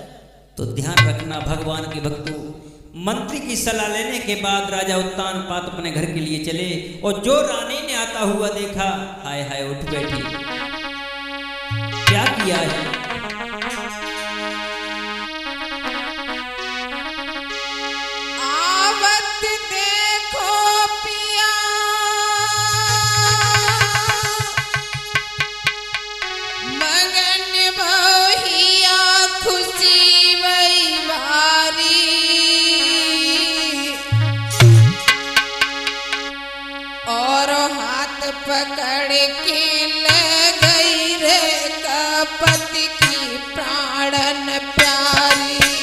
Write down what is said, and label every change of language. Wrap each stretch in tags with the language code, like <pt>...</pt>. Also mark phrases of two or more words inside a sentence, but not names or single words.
<hi>तो ध्यान रखना भगवान के भक्तों, मंत्री की सलाह लेने के बाद राजा उत्तानपाद अपने घर के लिए चले, और जो रानी ने आता हुआ देखा, हाय हाय उठ बैठी। क्या किया है।</hi> <bra>आवत देखो पिया मगन बहिया खुशी वही भारी और हाथ पकड़ के ले गई रे कपति की प्राणन प्यारी।</bra>